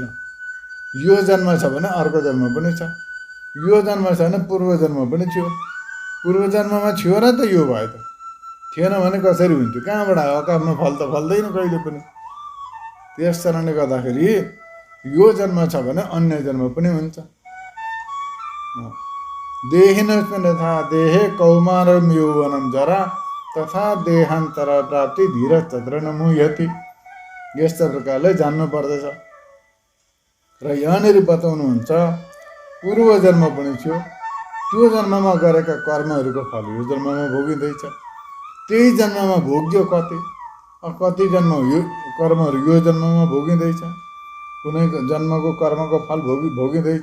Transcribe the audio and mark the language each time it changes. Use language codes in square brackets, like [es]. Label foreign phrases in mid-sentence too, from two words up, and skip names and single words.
[ne] यो जन्म छ भने अर्को जन्म पनि छ, यो जन्म छ भने पूर्व जन्म पनि थियो। पूर्व जन्ममा थियो र त यो भयो त, थिएन भने कसरी हुन्थ्यो, कहाँबाट आयो? अकाममा फल त फल्दैन कहिले पनि। त्यस कारणले गर्दाखेरि यो जन्म छ भने अन्य जन्म पनि हुन्छ। [sa] देहिनस्मिन् यथा देहे कौमारं यौवनं जरा तथा देहान्तर प्राप्ति धीरज तत्र न मुह्यति। [ne] यस्ता प्रकारले जान्नु पर्दछ। र यहाँनिर बताउनुहुन्छ पूर्व जन्म पनि थियो, त्यो जन्ममा गरेका कर्महरूको फल यो जन्ममा भोगिँदैछ। त्यही जन्ममा भोग्यो कति जन्म यो कर्महरू यो जन्ममा भोगिँदैछ, कुनै जन्मको कर्मको फल भोगिँदैछ।